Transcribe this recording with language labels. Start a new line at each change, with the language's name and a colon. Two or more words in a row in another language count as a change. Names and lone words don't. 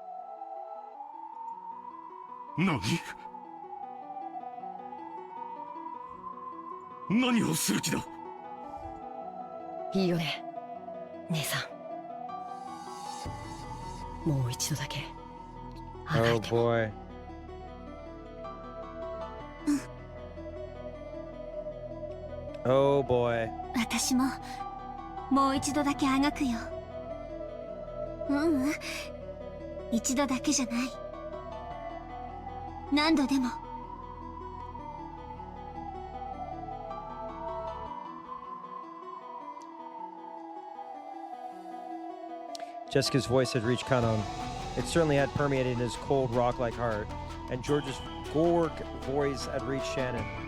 Japanese: 何をする気だ。いいよね、姉さん。もう一度だけあがいても。
English: Oh boy. Oh boy.
Japanese: 私ももう一度だけあがくよ。一度だけじゃない。何度でも。
English: Jessica's voice had reached Kanon. It certainly had permeated in his cold, rock-like heart. And George's Gork voice had reached Shannon.